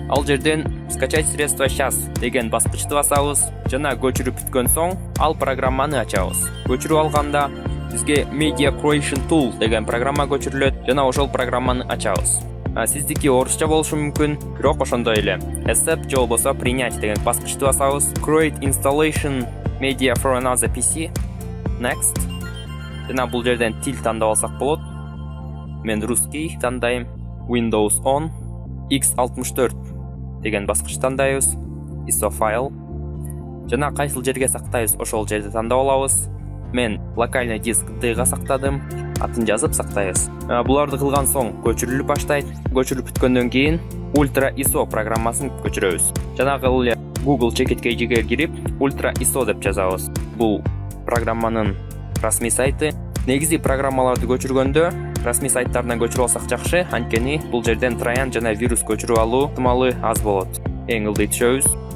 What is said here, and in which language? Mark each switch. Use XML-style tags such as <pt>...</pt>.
<ky>Ал жерден</ky> <ru>скачать средства сейчас</ru> <ky>деген баскычты басабыз жана көчүрүп бүткөн соң ал программаны ачабыз. Көчүрүп алганда бизге Media Creation Tool деген программа көчүрүлөт жана ошол программаны ачабыз. Сиздики орусча болушу мүмкүн, бирок ошондой эле. Accept же болбосо принять деген баскычты басабыз.</ky> <en>Create installation media for another PC.</en> <ky>Next. Жана бул жерден тил тандап алсак болот. Мен русский тандайм. Windows 10 X64 деген баскыч тандайбыз. ISO файл. Жана кайсыл жерге сактайбыз, ошол жерде тандап алабыз. Мен локальный диск D-га сактадым. Атын жазып сактайбыз. Буларды кылган соң көчүрүлүп баштайт. Көчүрүп бүткөндөн кийин Ultra ISO программасын көчүрөбүз. Жанагы эле Google Checkit KG'ге кирип Ultra ISO деп жазабыз. Бул программанын расмий сайты. Негизи программаларды көчүргөндө расмий сайттарынан көчүрүп алсак жакшы, анткени бул жерден троян жана вирус көчүрүп алуу ыктымалы аз болот. Эң ылдый түшөбүз.</ky>